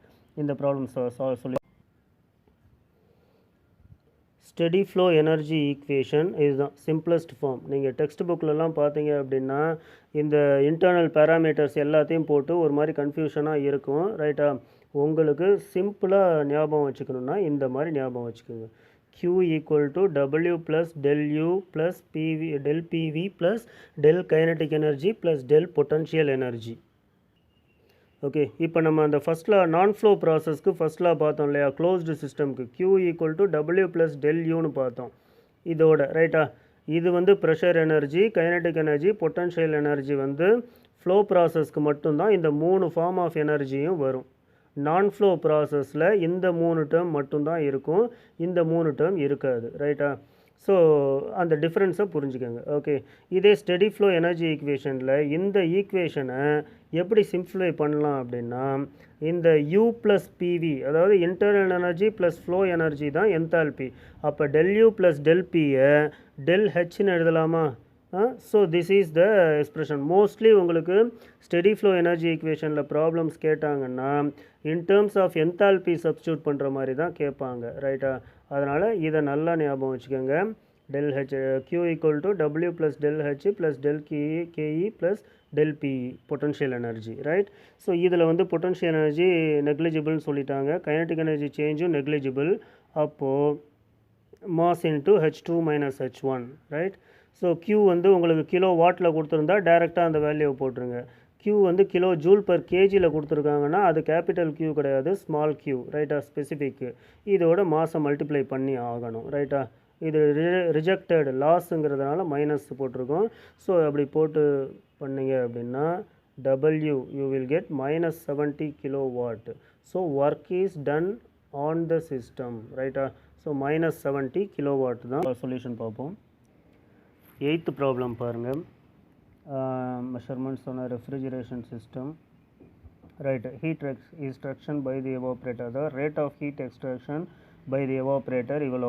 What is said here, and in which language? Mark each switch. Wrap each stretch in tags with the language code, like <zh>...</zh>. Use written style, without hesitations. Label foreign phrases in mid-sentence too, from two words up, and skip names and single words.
<ta>இந்த ப்ராப்ளம்ஸ் சொல்லி</ta> <en>steady flow energy equation</en> <ta>இதுதான்</ta> <en>simplest form.</en> <ta>நீங்கள் டெக்ஸ்ட் புக்கிலலாம் பார்த்தீங்க அப்படின்னா இந்த</ta> <en>internal parameters</en> <ta>எல்லாத்தையும் போட்டு ஒரு மாதிரி கன்ஃபியூஷனாக இருக்கும். ரைட்டா? உங்களுக்கு சிம்பிளாக ஞாபகம் வச்சுக்கணுன்னா இந்த மாதிரி ஞாபகம் வச்சுக்கோங்க.</ta> <en>Q = W + del U + PV del PV + del kinetic energy + del potential energy.</en> <ta>ஓகே, இப்போ நம்ம அந்த</ta> <en>first law non flow</en> <ta>ப்ராசஸ்க்கு</ta> <en>first law</en> <ta>பார்த்தோம் இல்லையா, க்ளோஸ்டு சிஸ்டம்க்கு Q = W + del Uன்னு பார்த்தோம். இதோட ரைட்டா? இது வந்து</ta> <en>pressure energy, kinetic energy, potential energy</en> <ta>வந்து ஃப்ளோ ப்ராசஸ்க்கு மட்டும்தான் இந்த 3</ta> <en>form of</en> <ta>எனர்ஜியும் வரும்.</ta> <en>non flow</en> <ta>ப்ராசஸில் இந்த 3 டேர்ம் மட்டும்தான் இருக்கும், இந்த 3 டேர்ம் இருக்காது. ரைட்டா? ஸோ அந்த டிஃப்ரென்ஸை புரிஞ்சுக்கோங்க. ஓகே, இதே</ta> <en>steady flow energy</en> <ta>ஈக்குவேஷனில் இந்த ஈக்குவேஷனை எப்படி சிம்ப்ளிஃபை பண்ணலாம் அப்படின்னா இந்த U + PV, அதாவது</ta> <en>internal energy plus flow energy</en> <ta>தான் என்தால்பி. அப்போ del U + del Pயை del Hன்னு எழுதலாமா?</ta> <en>So this is the expression.</en> <ta>மோஸ்ட்லி உங்களுக்கு</ta> <en>steady flow energy</en> <ta>ஈக்குவேஷனில் ப்ராப்ளம்ஸ் கேட்டாங்கன்னா</ta> <en>in terms of enthalpy</en> <ta>சப்ஸ்டியூட் பண்ணுற மாதிரி தான் கேட்பாங்க. ரைட்டா? அதனால் இதை நல்லா ஞாபகம் வச்சுக்கோங்க. del H, Q = W + del H + del KE + del PE</ta> <en>potential energy.</en> <ta>ரைட்? ஸோ இதில் வந்து</ta> <en>potential energy</en> <ta>நெக்லிஜிபிள்னு சொல்லிட்டாங்க,</ta> <en>kinetic energy</en> <ta>சேஞ்சும் நெக்லிஜிபிள். அப்போது</ta> <en>mass into</en> <ta>H2 - H1. ரைட்? ஸோ Q வந்து உங்களுக்கு கிலோ வாட்டில் கொடுத்துருந்தா டைரெக்டாக அந்த வேல்யூவை போட்டுருங்க. Q வந்து</ta> <en>kilo joule per</en> <ta>கேஜியில் கொடுத்துருக்காங்கன்னா அது</ta> <en>capital Q</en> <ta>கிடையாது,</ta> <en>small Q.</en> <ta>ரைட்டா? ஸ்பெசிஃபிக்கு. இதோட மாஸை மல்டிப்ளை பண்ணி ஆகணும். ரைட்டா? இது ரிஜெக்டட் லாஸுங்கிறதுனால மைனஸ் போட்டிருக்கோம். ஸோ அப்படி போட்டு பண்ணிங்க அப்படின்னா</ta> <en>W you will get -70 kilowatt. So work is done on the system.</en> <ta>ரைட்டா? ஸோ -70 kilowatt தான் சொல்யூஷன் பார்ப்போம். 8th ப்ராப்ளம் பாருங்கள்.</ta> <en>Measurements on refrigeration system. Right, heat extraction by the evaporator.</en> <ta>அதாவது</ta> <en>rate of heat extraction by the evaporator</en> <ta>இவ்வளோ.</ta>